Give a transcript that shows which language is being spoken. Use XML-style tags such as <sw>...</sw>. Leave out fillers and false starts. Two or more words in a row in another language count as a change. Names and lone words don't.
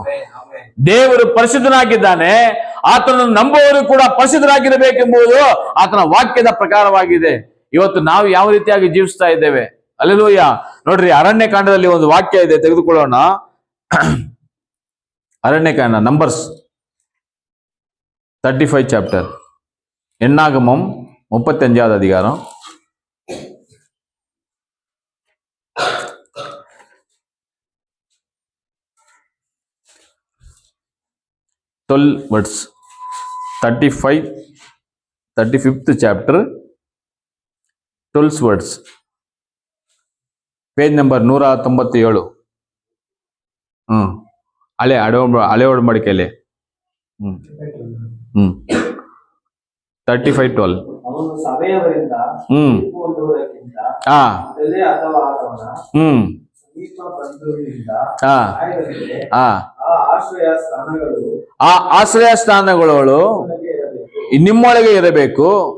<kn>ದೇವರು ಪರಿಶುದ್ಧನಾಗಿದ್ದಾನೆ, ಆತನನ್ನು ನಂಬುವವರು ಕೂಡ ಪರಿಶುದ್ಧರಾಗಿರಬೇಕೆಂಬುದು ಆತನ ವಾಕ್ಯದ ಪ್ರಕಾರವಾಗಿದೆ. ಇವತ್ತು ನಾವು ಯಾವ ರೀತಿಯಾಗಿ ಜೀವಿಸ್ತಾ ಇದ್ದೇವೆ? ಹಲ್ಲೆಲೂಯಾ. ನೋಡ್ರಿ, ಅರಣ್ಯಕಾಂಡದಲ್ಲಿ ಒಂದು ವಾಕ್ಯ ಇದೆ, ತೆಗೆದುಕೊಳ್ಳೋಣ. ಅರಣ್ಯಕಾಂಡ, ನಂಬರ್ಸ್ 35 ಚಾಪ್ಟರ್,</kn> <ta>எண்ணாகமம் 35வது அதிகாரம் 12 words.</ta> <en>35th chapter 12 words. page number</en> <kn>197. ಹಳೆ ಒಡಂಬಡಿಕೆಯಲ್ಲಿ 35:12. ಆ ಆಶ್ರಯ ಸ್ಥಾನಗಳು ನಿಮ್ಮೊಳಗೆ ಇರಬೇಕು.</kn>